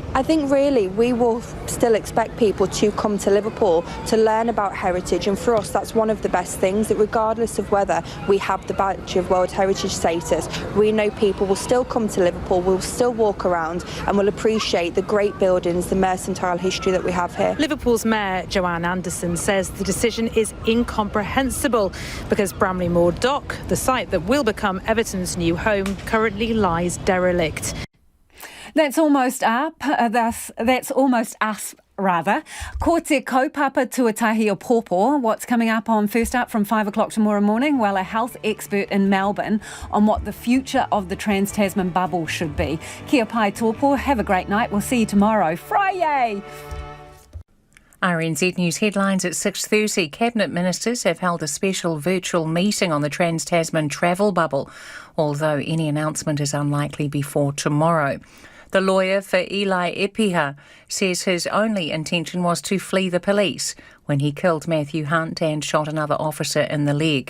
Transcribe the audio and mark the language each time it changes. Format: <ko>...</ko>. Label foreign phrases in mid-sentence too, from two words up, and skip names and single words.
<en>I think really we will still expect people to come to Liverpool to learn about heritage, and for us that's one of the best things, that regardless of whether we have the badge of World Heritage status, we know people will still come to Liverpool, will still walk around and will appreciate the great buildings, the mercantile history that we have here. Liverpool's Mayor Joanne Anderson says the decision is incomprehensible because Bramley Moor Dock, the site that will become Everton's new home, currently lies derelict. That's almost up. That's almost us. Rather.</en> <mi>Ko te kaupapa tuatahi o pōpō.</mi> <en>What's coming up on First Up from 5 o'clock tomorrow morning? Well, a health expert in Melbourne on what the future of the Trans-Tasman bubble should be.</en> <mi>Kia pai tōpō.</mi> <en>Have a great night. We'll see you tomorrow. Friday! RNZ News headlines at 6:30. Cabinet ministers have held a special virtual meeting on the Trans-Tasman travel bubble, although any announcement is unlikely before tomorrow. The lawyer for Eli Epiha says his only intention was to flee the police when he killed Matthew Hunt and shot another officer in the leg.</en>